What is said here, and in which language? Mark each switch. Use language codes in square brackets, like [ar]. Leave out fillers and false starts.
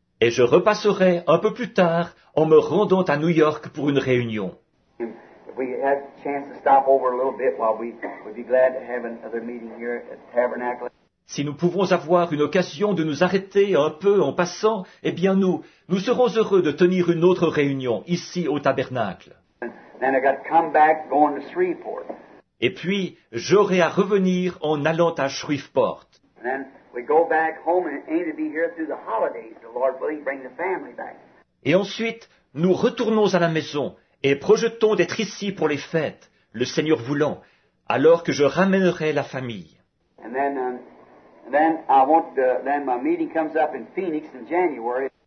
[fr] Et je repasserai un peu plus tard en me rendant à New York pour une réunion. [en] And if we had a chance to stop over a little bit, we'd be glad to have another meeting here at Tabernacle. [fr] Si nous pouvons avoir une occasion de nous arrêter un peu en passant, eh bien nous serons heureux de tenir une autre réunion ici au Tabernacle. [en] And then I got to come back going to Shreveport. [fr] Et puis, j'aurai à revenir en allant à Shreveport. [en] And then we go back home and aim to be here through the holidays. The Lord willing, bring the family back. [fr] Et ensuite, nous retournons à la maison et projetons d'être ici pour les fêtes, le Seigneur voulant, alors que je ramènerai la famille. [en] And then then my meeting comes up in Phoenix in January.